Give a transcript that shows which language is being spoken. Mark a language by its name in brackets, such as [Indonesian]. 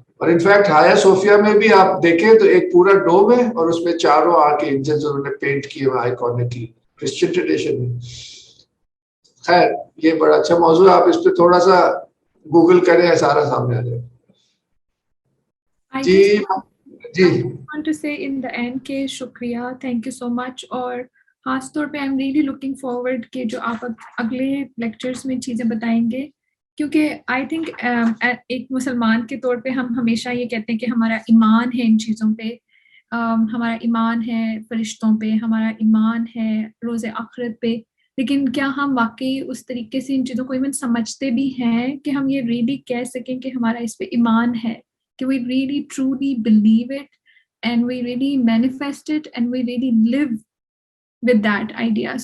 [Urdu] اور انفیکٹ ہایا صوفیہ میں بھی آپ دیکھیں تو ایک پورا ڈوم ہے اور اس میں 4 آرکینجلز انہوں نے پینٹ کیے ہوئے آئیکونکلی کرسچین ٹریڈیشن میں. خیر یہ بڑا اچھا موضوع ہے, آپ اس پہ تھوڑا سا گوگل کریں, سارا سامنے آ جائے. [English] I [Urdu] جی جی [English] just want to say in the end [Urdu] کہ شکریہ, [English] thank you so much. [Urdu] اور خاص طور پہ [English] I'm really looking forward [Urdu] کہ جو آپ اگلے لیکچرز میں چیزیں بتائیں گے, کیونکہ [English] I think [Urdu] ایک مسلمان کے طور پہ ہم ہمیشہ یہ کہتے ہیں کہ ہمارا ایمان ہے ان چیزوں پہ, ہمارا ایمان ہے فرشتوں پہ, ہمارا ایمان ہے روز آخرت پہ, لیکن کیا ہم واقعی اس طریقے سے ان چیزوں کو ایون سمجھتے بھی ہیں کہ ہم یہ ریئلی کہہ سکیں کہ ہمارا اس پہ ایمان ہے, کہ [English] we really truly believe it and we really manifest it and we really live with that idea.